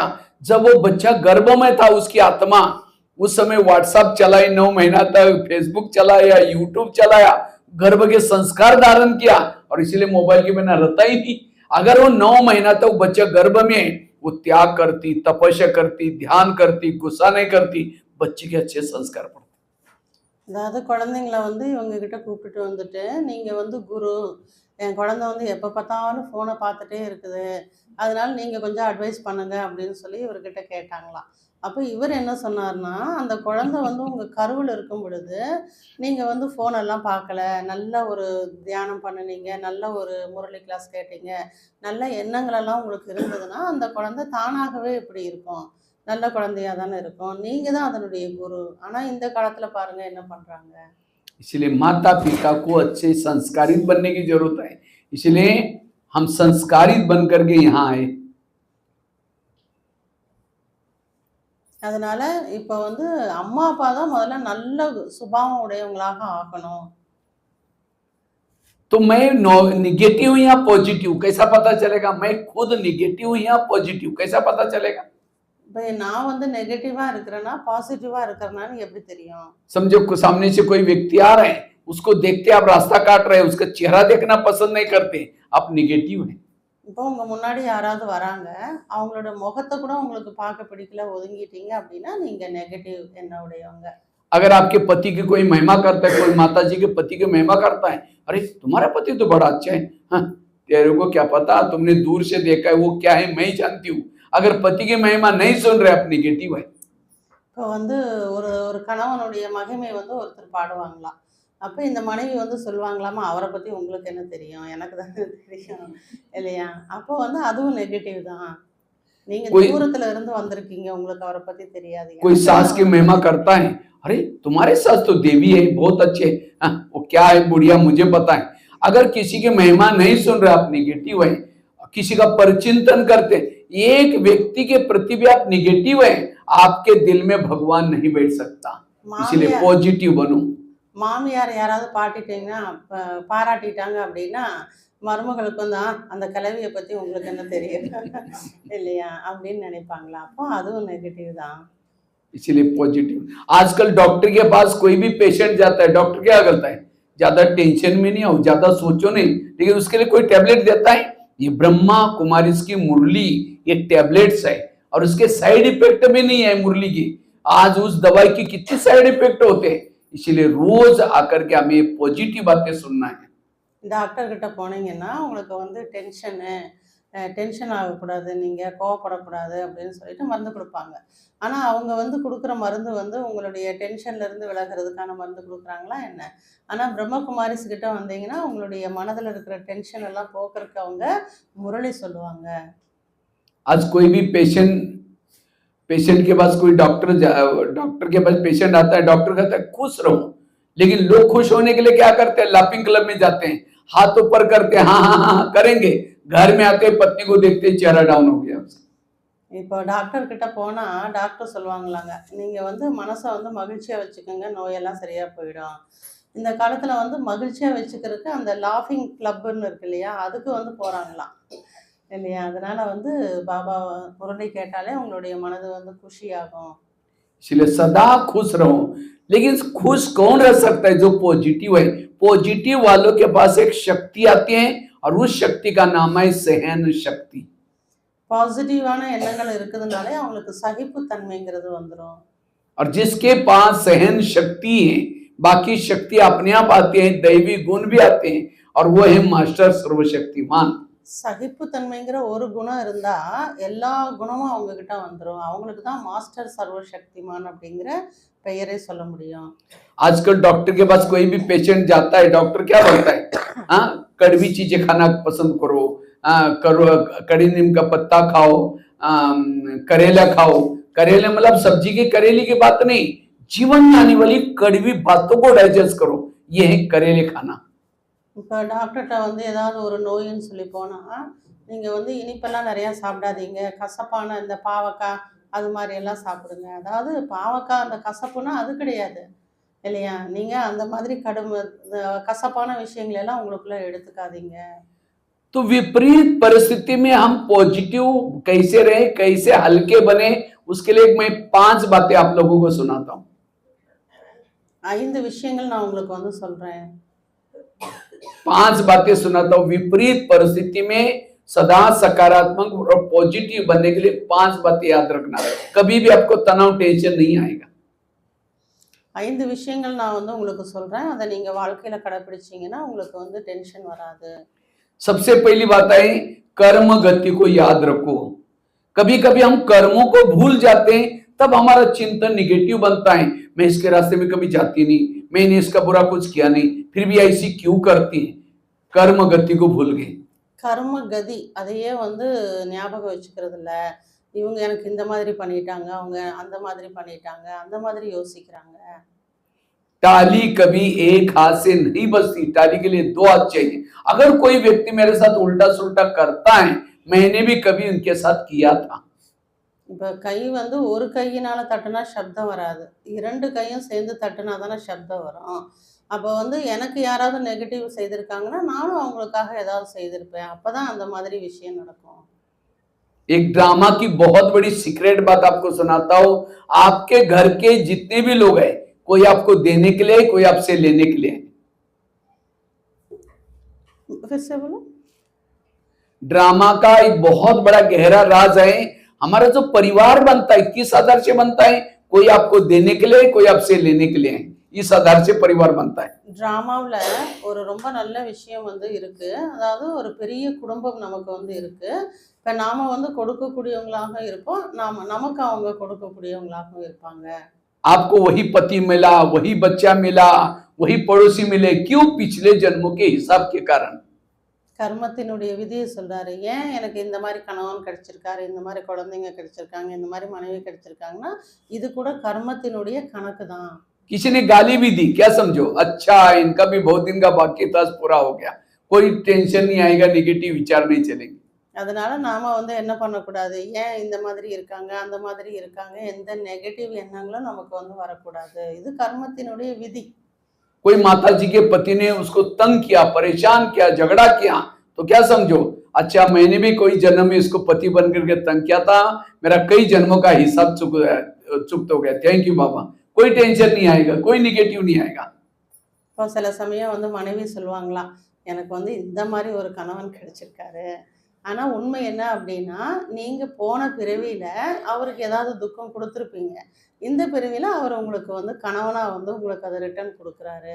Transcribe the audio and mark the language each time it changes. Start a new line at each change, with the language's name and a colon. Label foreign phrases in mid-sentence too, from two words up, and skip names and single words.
Hindi: जब वो बच्चा गर्भ में था, उसकी आत्मा उस समय व्हाट्सएप चलाई 9 महीना तक, फेसबुक चलाया, यूट्यूब चलाया, गर्भ के संस्कार धारण किया, और इसलिए मोबाइल के बिना रहता ही नहीं। अगर वो 9 महीना तक बच्चा गर्भ में, वो त्याग करती, तपस्या करती, ध्यान करती, गुस्सा नहीं करती, बच्चे के अच्छे संस्कार पड़ते।
Tamil: அதாவது குழந்தைங்கள வந்து இவங்க கிட்ட கூப்பிட்டுட்டு வந்துட்டு நீங்க வந்து குரு, என் குழந்தை வந்து எப்போ பார்த்தாலும் ஃபோனை பார்த்துட்டே இருக்குது, அதனால நீங்க கொஞ்சம் அட்வைஸ் பண்ணுங்க அப்படின்னு சொல்லி இவர்கிட்ட கேட்டாங்களாம். அப்போ இவர் என்ன சொன்னார்னா, அந்த குழந்தை வந்து உங்க கருவில் இருக்கும் பொழுது நீங்க வந்து ஃபோனெல்லாம் பார்க்கல, நல்ல ஒரு தியானம் பண்ணுனீங்க, நல்ல ஒரு முரளி கிளாஸ் கேட்டீங்க, நல்ல எண்ணங்களெல்லாம் உங்களுக்கு இருந்ததுன்னா அந்த குழந்தை தானாகவே இப்படி இருக்கும், நல்ல குழந்தையா தானே இருக்கும். நீங்க தான் அதனுடைய குரு. ஆனா இந்த காலத்துல பாருங்க என்ன பண்றாங்க.
Hindi: इसलिए माता पिता को अच्छे संस्कारित बनने की जरूरत है। इसलिए हम संस्कारित बन करके यहाँ आए।
Tamil: அதனால இப்போ வந்து அம்மா அப்பா தான் முதல்ல நல்ல சுபாவம் உடையவங்களாக ஆக்கணும்.
Hindi: तो मैं निगेटिव या पॉजिटिव कैसा पता चलेगा? मैं खुद निगेटिव या पॉजिटिव कैसा पता चलेगा?
Tamil: இப்போ நான் வந்து நெகட்டிவா இருக்கிறேன்னா பாசிட்டிவா இருக்கிறேனான்னு எப்படி தெரியும்?
Hindi: समझो सामने से कोई व्यक्ति आ रहे हैं, उसको देखते आप रास्ता काट रहे हैं, उसका चेहरा देखना पसंद नहीं करते, आप निगेटिव हैं।
Tamil: இப்போ உங்க முன்னாடி யாராவது वराங்க, அவங்களோட முகத்தை கூட உங்களுக்கு பார்க்க பிடிக்கல, ஒதுங்கிட்டீங்க அப்படின்னா நீங்க நெகட்டிவ் எண்ண உடையவங்க.
Hindi: अगर आपके पति की कोई महिमा करता है, कोई माता जी के पति की महिमा करता है, अरे तुम्हारा पति तो बड़ा अच्छा है, हाँ तेरे को क्या पता, तुमने दूर से देखा है, वो क्या है मैं ही जानती हूँ। अगर पति की महिमा नहीं सुन रहे, आप निगेटिव है।
Tamil: இப்போ வந்து ஒரு ஒரு கணவனுடைய மகிமை வந்து ஒருத்தர் பாடுவாங்களாம். அப்போ இந்த மனைவி வந்து சொல்லுவாங்களாமா, அவரை பத்தி உங்களுக்கு என்ன தெரியும், எனக்கு தானே தெரியும் இல்லையா? அப்போ வந்து அதுவும் நெகட்டிவ் தான். நீங்க தூரத்துல இருந்து வந்திருக்கீங்க, உங்களுக்கு அவரை பத்தி தெரியாது.
Hindi: कोई सास की महिमा करता है, अरे तुम्हारे सास तो देवी है, बहुत अच्छे है, हाँ, वो क्या है बुढ़िया मुझे पता है। अगर किसी की महिमा नहीं सुन रहे, आप निगेटिव है। किसी का परिचिंतन करते, एक व्यक्ति के प्रति भी आप निगेटिव है, आपके दिल में भगवान नहीं बैठ सकता। इसलिए पॉजिटिव बनो।
Tamil: மாமியார் யாராவது பாராட்டிட்டாங்க அப்படின்னா மருமகளுக்கு வந்து அந்த கலவியை பத்தி உங்களுக்கு என்ன தெரியும் இல்லையா அப்படின்னு நினைப்பாங்களா? அப்போ அதுவும் நெகட்டிவ் தான்.
Hindi: इसलिए पॉजिटिव। आजकल डॉक्टर के पास कोई भी पेशेंट जाता है, डॉक्टर क्या करता है? ज्यादा टेंशन में नहीं आओ, ज्यादा सोचो नहीं, लेकिन उसके लिए कोई टैबलेट देता है। ये ब्रह्मा कुमारी की मुरली, ये टैबलेट्स है। और उसके
English: side effect
Hindi: भी नहीं है मुरली की। आज उस दवाई की कितने
English: side effect
Hindi: होते हैं, इसलिए रोज आकर के हमें पॉजिटिव बातें सुनना है।
Tamil: டாக்டர் கிட்ட போனீங்கன்னா உங்களுக்கு வந்து டென்ஷன் ஆகக்கூடாது, நீங்கள் கோவப்படக்கூடாது அப்படின்னு சொல்லிட்டு மருந்து கொடுப்பாங்க. ஆனால் அவங்க வந்து கொடுக்குற மருந்து வந்து உங்களுடைய டென்ஷன்லேருந்து விலகிறதுக்கான மருந்து கொடுக்குறாங்களா என்ன? ஆனால் பிரம்மகுமாரிஸ் கிட்ட வந்தீங்கன்னா உங்களுடைய மனதில் இருக்கிற டென்ஷன் எல்லாம் போக்குறதுக்கு அவங்க முரளி சொல்லுவாங்க.
Hindi: आज कोई भी पेशेंट के पास कोई डॉक्टर के पास पेशेंट आता है, डॉक्टर कहता है खुश रहो, लेकिन लोग खुश होने के लिए क्या करते हैं,
English: laughing club
Hindi: में जाते हैं, हाथ ऊपर करते हैं, हाँ हाँ हाँ करेंगे, घर में आते पत्नी को देखते चेहरा डाउन हो गया।
Tamil: இப்போ டாக்டர் கிட்ட போனால் டாக்டர் சொல்லுவாங்களாங்க, நீங்கள் வந்து மனசை வந்து மகிழ்ச்சியாக வச்சுக்கோங்க, நோயெல்லாம் சரியாக போயிடும். இந்த காலத்தில் வந்து மகிழ்ச்சியாக வச்சுக்கிறதுக்கு அந்த
English: laughing club
Tamil: இருக்கு இல்லையா, அதுக்கு வந்து போகிறாங்களாம் இல்லையா. அதனால வந்து பாபா முரளி கேட்டாலே உங்களுடைய மனது வந்து குஷியாகும்.
Hindi: इसलिए सदा खुश रहो। लेकिन खुश कौन रह सकता है, जो पॉजिटिव है। पॉजिटिव वालों के पास एक शक्ति आती है और उस शक्ति का नाम है सहन शक्ति।
Tamil: பாசிட்டிவான எண்ணங்கள் இருக்குதுனாலே அவங்களுக்கு சகிப்புத்தன்மைங்கிறது வந்துடும்.
Hindi: और जिसके पास सहन शक्ति है, बाकी शक्ति अपने आप आती है, दैवी गुण भी आते हैं, और वो है मास्टर सर्वशक्तिमान।
Tamil: சகிப்புத்தன்மைங்கிற ஒரு குணம் இருந்தா எல்லா குணமும் அவங்க கிட்ட வந்துடும். அவங்களுக்கு தான் மாஸ்டர் சர்வசக்திமான் அப்படிங்கிற பெயரை சொல்ல முடியும்.
Hindi: आजकल डॉक्टर के पास कोई भी पेशेंट जाता है, डॉक्टर क्या बोलता है, हाँ कड़वी चीजें खाना पसंद करो, कड़ी नीम का पत्ता खाओ, करेला खाओ। करेला मतलब सब्जी की करेले की बात नहीं, जीवन में आने वाली कड़वी बातों को डाइजेस्ट करो, ये है करेले खाना।
Tamil: இப்போ டாக்டர்கிட்ட வந்து ஏதாவது ஒரு நோயின்னு சொல்லி போனால் நீங்கள் வந்து இனிப்பெல்லாம் நிறையா சாப்பிடாதீங்க, கசப்பான இந்த பாவக்காய் அது மாதிரி எல்லாம் சாப்பிடுங்க. அதாவது பாவக்காய் அந்த கசப்புனா அது கிடையாது இல்லையா. நீங்கள் அந்த மாதிரி கசப்பான விஷயங்களெல்லாம் உங்களுக்குள்ளே எடுத்துக்காதீங்க.
Hindi: तो विपरीत परिस्थिति में हम पॉजिटिव कैसे रहे, कैसे हल्के बने, उसके लिए मैं 5 बातें आप लोगों को सुनाता हूँ।
Tamil: 5 விஷயங்கள் நான் உங்களுக்கு வந்து சொல்கிறேன்.
Hindi: 5 बातें सुनाता हूँ। विपरीत परिस्थिति में सदा सकारात्मक और पॉजिटिव बनने के लिए 5 बातें याद रखना, कभी भी आपको तनाव टेंशन नहीं आएगा।
Tamil: 5 விஷயங்கள் நான் வந்து உங்களுக்கு சொல்கிறேன், அதை நீங்கள் வாழ்க்கையில் கடைப்பிடிச்சிங்கன்னா உங்களுக்கு வந்து டென்ஷன் வராது.
Hindi: सबसे पहली बात है, कर्म गति को याद रखो। कभी कभी हम कर्मों को भूल जाते हैं, तब हमारा चिंतन निगेटिव बनता है। मैं इसके रास्ते में कभी जाती नहीं, मैंने इसका बुरा कुछ किया नहीं, फिर भी ऐसी क्यों करती है, कर्म गति को भूल गए।
Tamil: கர்ம கதி அதையே வந்து ஞாபகம் வச்சுக்கிறது இல்லை. இவங்க எனக்கு இந்த மாதிரி பண்ணிட்டாங்க, அவங்க அந்த மாதிரி பண்ணிட்டாங்க, அந்த மாதிரி யோசிக்கிறாங்க.
Hindi: टाली कभी एक हाथ से नहीं बजती, टाली के लिए 2 हाथ चाहिए। अगर कोई व्यक्ति मेरे साथ उल्टा सुल्टा करता है, मैंने भी कभी उनके साथ किया था।
Tamil: இப்போ கை வந்து ஒரு கையினால தட்டுனா சப்தம் வராது, 2 கையும் சேர்ந்து தட்டுனா தானே சப்தம் வரும். அப்போ வந்து எனக்கு யாராவது நெகட்டிவ் செய்திருக்காங்கன்னா நானும் அவங்களுக்காக ஏதாவது செய்திருப்பேன், அப்பதான் அந்த மாதிரி விஷயம் நடக்கும்.
Hindi: एक ड्रामा की बहुत बड़ी सीक्रेट बात आपको सुनाता हूं। आपके घर के जितने भी लोग हैं, कोई आपको देने के लिए, कोई आपसे लेने के लिए। फिर से बोलो। ड्रामा का एक बहुत बड़ा गहरा राज है। हमारा जो परिवार बनता है किस आधार से बनता है, कोई आपको देने के लिए, कोई आपसे लेने के लिए, इस आधार से परिवार बनता है।
Tamil: டிராமாவில் ஒரு ரொம்ப நல்ல விஷயம் வந்து இருக்கு, அதாவது ஒரு பெரிய குடும்பம் நமக்கு வந்து இருக்கு. இப்போ நாம வந்து கொடுக்கக்கூடியவங்களாக இருப்போம், நமக்கு அவங்க கொடுக்கக்கூடியவங்களாகவும் இருப்பாங்க.
Hindi: आपको वही पति मिला, वही बच्चा मिला, वही पड़ोसी मिले, क्यों? पिछले जन्मों के हिसाब के कारण।
Tamil: கர்மத்தினுடைய விதியை சொல்றாரு. ஏன் எனக்கு இந்த மாதிரி கணவன் கிடைச்சிருக்காரு, இந்த மாதிரி குழந்தைங்க கிடைச்சிருக்காங்க, இந்த மாதிரி மனைவி கிடைச்சிருக்காங்கன்னா இது கூட கர்மத்தினுடைய கணக்கு தான்.
Hindi: किसी ने गाली भी दी, क्या समझो, अच्छा इनका भी बहुत दिन का बाकी था, पूरा हो गया, कोई टेंशन नहीं आएगा, नेगेटिव विचार नहीं चलेंगे।
Tamil: அதனால நாம வந்து என்ன பண்ணக்கூடாது, ஏன் இந்த மாதிரி இருக்காங்க, அந்த மாதிரி இருக்காங்க, எந்த நெகட்டிவ் எண்ணங்களும் நமக்கு வந்து வரக்கூடாது. இது கர்மத்தினுடைய விதி.
Hindi: कोई माता जी के पति ने उसको तंग किया, परेशान किया, झगड़ा किया, तो क्या समझो, अच्छा मैंने भी कोई जन्म में इसको पति बन करके तंग किया था, मेरा कई जन्मों का हिसाब चुकता हो गया,
English: thank you
Hindi: बाबा। कोई टेंशन नहीं आएगा, कोई निगेटिव नहीं आएगा।
Tamil: இப்போ சில சமயம் வந்து மனைவி சொல்லுவாங்களாம், எனக்கு வந்து இந்த மாதிரி ஒரு கணவன் கிடைச்சிருக்காரு, ஆனா உண்மை என்ன அப்படின்னா, நீங்க போன பிறவியில அவருக்கு ஏதாவது துக்கம் குடுத்திருப்பீங்க. இந்த பிறவியில அவர் உங்களுக்கு வந்து கணவனா வந்து உங்களுக்கு அத ரிட்டர்ன் குடுக்குறாரு.